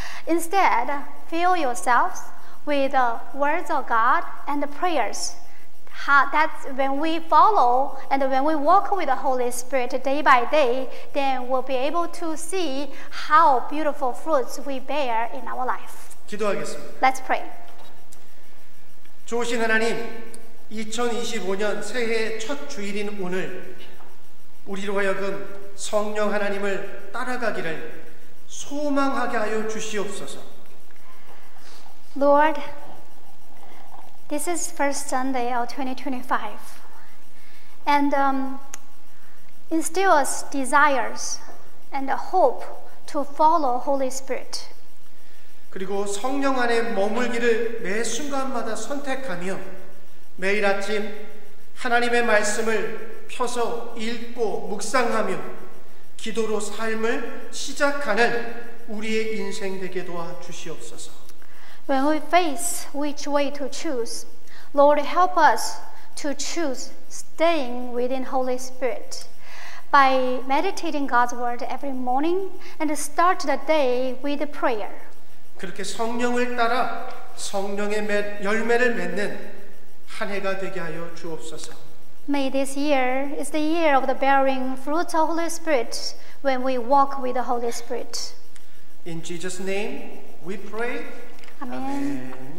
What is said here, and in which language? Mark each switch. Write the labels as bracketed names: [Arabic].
[English] Instead, fill yourselves with the words of God and the prayers. That's when we follow and when we walk with the Holy Spirit day by day, then we'll be able to see how beautiful fruits we bear in our life. [Korean] 기도하겠습니다. [English] Let's pray. [Korean] 좋으신 하나님, 2025년 새해 첫 주일인 오늘 우리로 하여금 성령 하나님을 따라가기를 소망하게 하여 주시옵소서. [English] Lord, this is first Sunday of 2025, and instill us desires and a hope to follow Holy Spirit. [Korean] 그리고 성령 안에 머물기를 매 순간마다 선택하며 매일 아침 하나님의 말씀을 펴서 읽고 묵상하며 기도로 삶을 시작하는 우리의 인생 되게 도와 주시옵소서. [English] When we face which way to choose, Lord, help us to choose staying within Holy Spirit by meditating God's word every morning and start the day with prayer. [Korean] 그렇게 성령을 따라 성령의 열매를 맺는 한 해가 되게 하여 주옵소서. [English] May this year is the year of the bearing fruits of Holy Spirit when we walk with the Holy Spirit. In Jesus' name we pray. Amen.